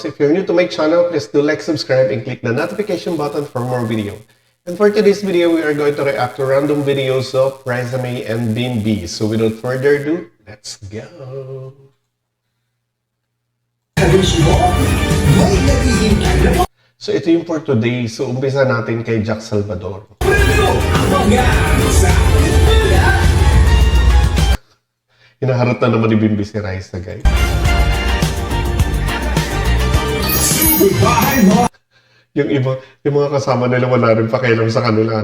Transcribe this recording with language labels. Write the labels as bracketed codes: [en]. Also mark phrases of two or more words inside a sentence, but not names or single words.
[en] If you're new to my channel, please do like, subscribe, and click the notification button for more video. And for today's video, we are going to react to random videos of Raisa May and Bimbi. So without further ado, let's go! [tl] So ito yung [en] for today. [tl] So umpisa natin kay Jack Salvador. Hinaharot na naman ni Bimbi si Raisa, guys. Yung iba, yung mga kasama nila wala rin pakialam sa kanila.